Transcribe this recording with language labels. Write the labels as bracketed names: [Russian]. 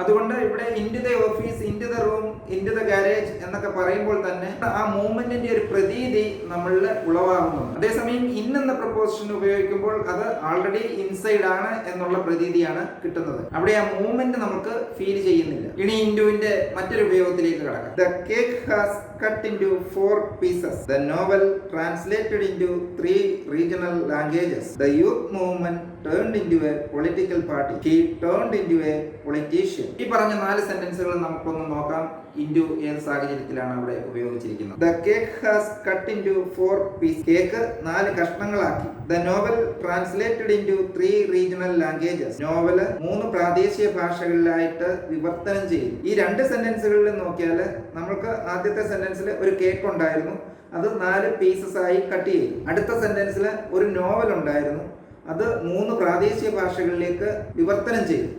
[Malayalam] അതുകൊണ്ട് ഇവിടെ [English] into the office, into the room, into the garage [Malayalam] എന്നൊക്കെ പറയുമ്പോൾ തന്നെ ആ മൂവ്മെന്റിന്റെ ഒരു പ്രതീതി നമ്മളിൽ ഉളവാകുന്നുണ്ട്. അതേസമയം ഇൻ എന്ന പ്രപ്പോസിഷൻ ഉപയോഗിക്കുമ്പോൾ അത് ആൾറെഡി ഇൻസൈഡ് ആണ് എന്നുള്ള പ്രതീതിയാണ് കിട്ടുന്നത്. അവിടെ ആ മൂവ്മെന്റ് നമുക്ക് ഫീൽ ചെയ്യുന്നില്ല. ഇനി ഇൻറ്റുവിന്റെ മറ്റൊരു ഉപയോഗത്തിലേക്ക് കടക്കാം. [English] The cake has cut into 4 pieces. The novel translated into 3 regional languages. The youth movement turned into a political party. He turned into a politician. [Malayalam] ഈ പറഞ്ഞ 4 സെന്റൻസുകൾ നമുക്കൊന്ന് നോക്കാം. ഇൻറ്റു ഏത് സാഹചര്യത്തിലാണ് അവിടെ ഉപയോഗിച്ചിരിക്കുന്നത്. [English] The cake has cut into 4 pieces. [Malayalam] Cake 4 കഷ്ണങ്ങളാക്കി. [English] The novel translated into 3 regional languages. [Malayalam] Novel 3 പ്രാദേശിക ഭാഷകളിലായിട്ട് വിവർത്തനം ചെയ്തു. ഈ 2 സെന്റൻസുകളിൽ നോക്കിയാൽ നമുക്ക് ആദ്യത്തെ സെന്റൻസിൽ ഒരു കേക്ക് ഉണ്ടായിരുന്നു, അത് 4 പീസസ് ആയി കട്ട് ചെയ്തു. അടുത്ത സെന്റൻസിൽ ഒരു നോവൽ ഉണ്ടായിരുന്നു, അത് 3 പ്രാദേശിക ഭാഷകളിലേക്ക് വിവർത്തനം ചെയ്തു.